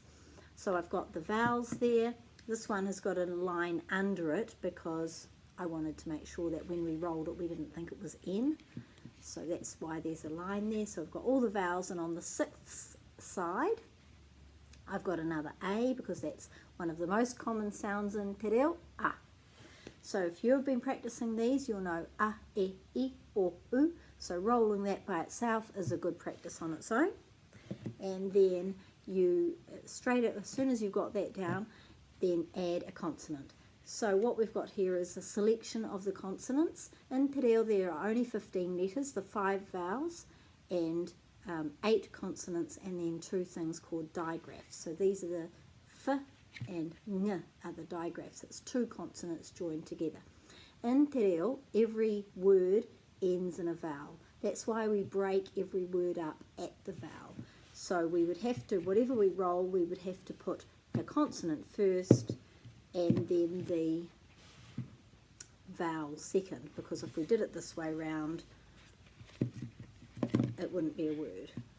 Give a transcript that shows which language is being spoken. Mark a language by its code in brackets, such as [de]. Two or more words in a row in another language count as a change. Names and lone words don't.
[en] So I've got the vowels there. This one has got a line under it because I wanted to make sure that when we rolled it we didn't think it was N. So that's why there's a line there. So I've got all the vowels, and on the 6th side I've got another A because that's one of the most common sounds in [mi] te reo, [en] a. So if you've been practicing these, you'll know a, e, I, o, u. So rolling that by itself is a good practice on its own. And then you, as soon as you've got that down, then add a consonant. So what we've got here is a selection of the consonants. In [mi] te reo [en] there are only 15 letters, the 5 vowels, and 8 consonants, and then 2 things called digraphs. So these are the f and ng are the digraphs. It's 2 consonants joined together. In [mi] te reo, [en] every word ends in a vowel. That's why we break every word up at the vowel. So we would have to, whatever we roll, we would have to put the consonant first and then the vowel second, because if we did it this way round, it wouldn't be a word.